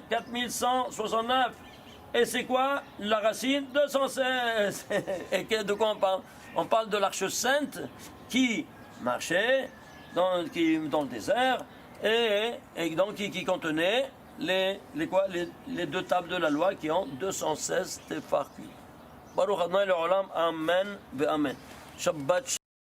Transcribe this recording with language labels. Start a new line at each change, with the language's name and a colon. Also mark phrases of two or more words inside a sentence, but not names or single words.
French: 4169. Et c'est quoi la racine? 216. Et de quoi on parle? On parle de l'Arche Sainte qui marchait dans le désert et donc qui contenait les 2 tables de la loi qui ont 216 tefarkim.
Hebrew: ברוך ה' לעולם, אמן ואמן. Shabbat